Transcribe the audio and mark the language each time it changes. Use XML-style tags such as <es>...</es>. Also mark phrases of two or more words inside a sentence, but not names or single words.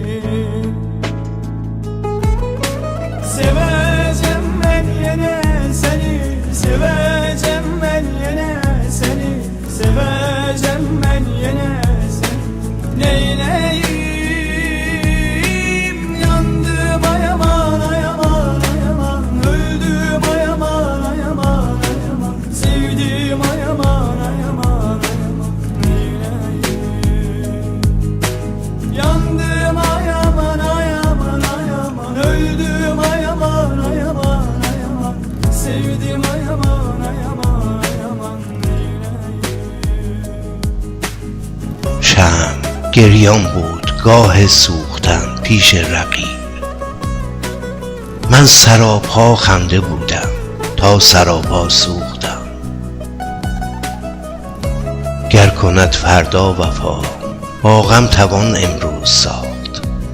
<tr>Seveceğim ben yine seni, seveceğim ben yine seni, seveceğim ben yine seni, neyleyim. Yandım ay aman ay aman ay aman, öldüm ay aman ay aman ay aman, sevdim ay aman ay aman ay aman, neyleyim. Yandım ay aman ay aman ay aman, öldüm ay aman ay aman ay aman, sevdim ay aman ay aman ay aman, neyleyim.</tr> <fa>شمع گریان بود گاه سوختن پیش رقیب. من سراپا خنده بودم تا سراپا سوختم. گر کند فردا وفا با غم توان امروز ساخت.</fa>